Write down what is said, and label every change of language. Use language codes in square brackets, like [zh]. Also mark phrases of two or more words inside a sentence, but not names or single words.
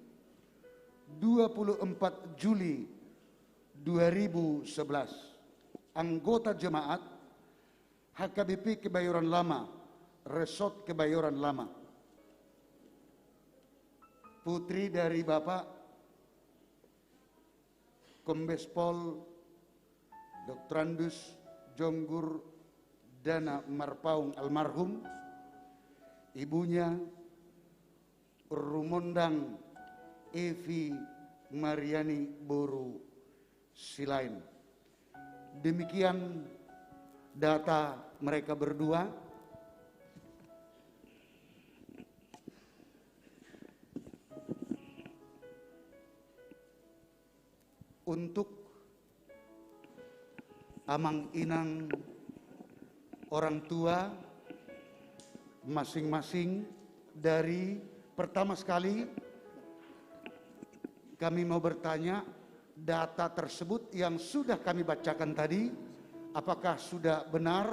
[id] 24 Juli 2011, anggota jemaat HKBP Kebayoran Lama, Resort Kebayoran Lama, putri dari Bapak Kombes Pol Dr. Andus Jonggur Dana Marpaung almarhum, ibunya Rumondang Evi Mariani Boru Silain. Demikian data mereka berdua. Untuk [bbc] amang inang [id] orang tua masing-masing, dari pertama sekali kami mau bertanya, data tersebut yang sudah kami bacakan tadi, apakah sudah benar?